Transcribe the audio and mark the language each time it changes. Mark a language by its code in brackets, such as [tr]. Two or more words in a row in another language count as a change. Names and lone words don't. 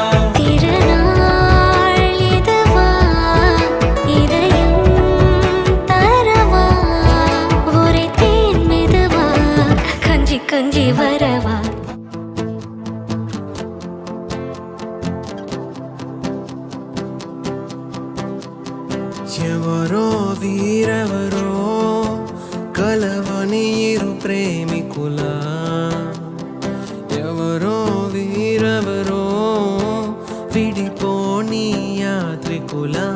[ta] திருநாள் இதுவா இதயம் தரவா உரைத்தேன் மெதுவா கொஞ்சி கொஞ்சி வரவா [te] ఎవరో వీరెవరో కలవనీరు ప్రేమికుల ఎవరో వీరెవరో విడిపోని యాత్రికుల